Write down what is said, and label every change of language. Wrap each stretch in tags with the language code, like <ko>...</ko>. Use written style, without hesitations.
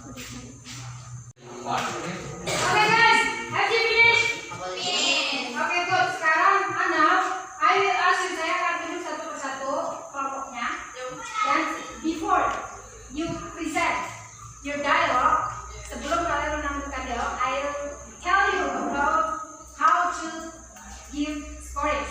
<en>Okay guys, have you finished? Okay, good.</en> <id>Sekarang</id> <en>I will ask you,</en> <id>saya akan tunjuk satu persatu kelompoknya. Dan</id> <en>before you present your dialogue,</en> <id>sebelum kalian menampilkan dialog,</id> <en>I will tell you about how to give scoring.</en>